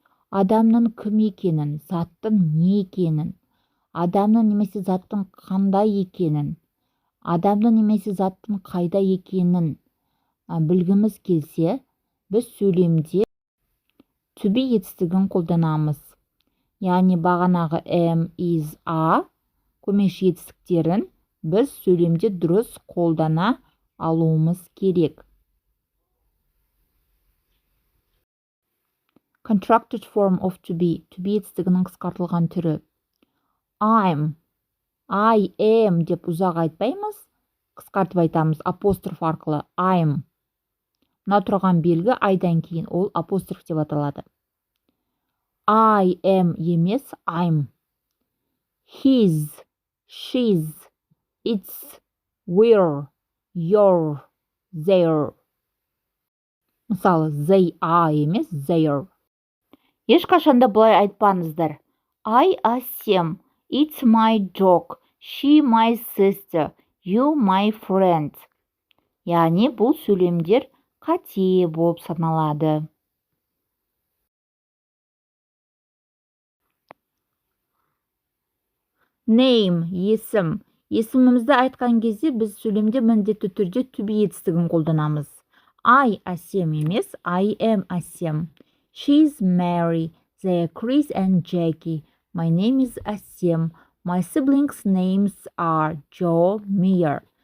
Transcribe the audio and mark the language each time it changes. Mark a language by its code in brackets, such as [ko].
[kk] Адамның кім екенін, заттың не екенін, адамның немесе заттың қандай екенін, адамның немесе заттың қайда екенін білгіміз келсе, біз сөйлемде to be етістігін қолданамыз. Яғни бағанағы am, is, are көмекші етістіктерін біз сөйлемде дұрыс қолдана алуымыз керек. [en] Contracted form of to be [kk] етістігінің қысқартылған түрі. I am деп ұзақ айтпаймыз, қысқартып айтамыз апостроф арқылы. [en] I'm. [kk] Мына тұрған белгі айдан кейін ол апостроф деп аталады. [en] I am [kk] емес, [en] I'm. His, she's, it's, we're, you're, they're. [kk] Мысалы, [en] they are [kk] емес, they're. Ешқашанда бұлай айтпаңыздар. [en] I Асем, it's my dog, she my sister, you my friend. [kk] Яғни бұл сөйлемдер қате болып саналады. Name, есім. Есімімізді айтқан кезде біз сөйлемде міндетті түрде to be етістігін қолданамыз. [en] I Асем [kk] емес, [en] I am Асем. She's Mary, they are Chris and Jackie. My name is Асем. My siblings' names are Joe, Mia.